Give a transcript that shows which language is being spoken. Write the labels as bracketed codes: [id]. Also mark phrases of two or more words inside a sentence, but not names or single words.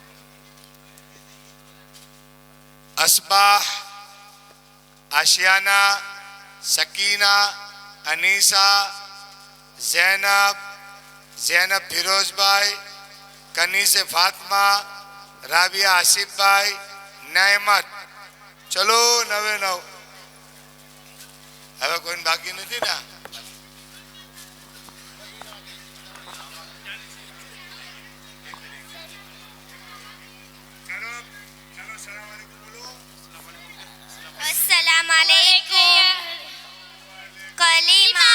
[ur] اصباح, آشیانہ, سکینہ, انیسہ, زینب, زینب فیروز بھائی, کنیس فاطمہ, رابعہ آصف بھائی, نعمت. [gu] ચલો 99 હવે કોઈ બાકી નથી ને [ar] السلام عليكم कलिमा